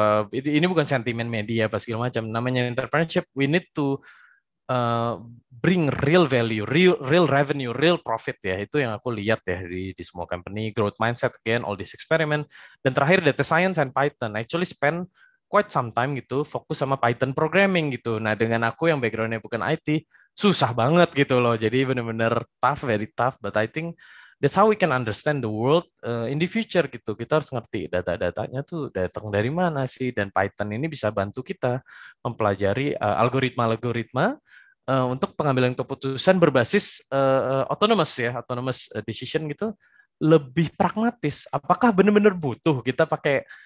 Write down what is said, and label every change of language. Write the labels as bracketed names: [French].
[Indonesian] Ini bukan sentimen media apa segala macam. Namanya entrepreneurship, [English] we need to bring real value, real revenue, real profit [Indonesian] ya. Itu yang aku lihat ya di semua company, [English] growth mindset again, all this experiment. [Indonesian] Dan terakhir [English] data science and Python. I actually spend quite some time [Indonesian] gitu fokus sama [English] Python programming gitu. [Indonesian] Nah dengan aku yang backgroundnya bukan IT, susah banget gitu loh. Jadi benar-benar tough, [English] very tough. But I think that's how we can understand the world in the future gitu. [Indonesian] Kita harus ngerti data-datanya tuh datang dari mana sih. Dan Python ini bisa bantu kita mempelajari algoritma-algoritma untuk pengambilan keputusan berbasis autonomous decision gitu, lebih pragmatis. Apakah benar-benar butuh kita pakai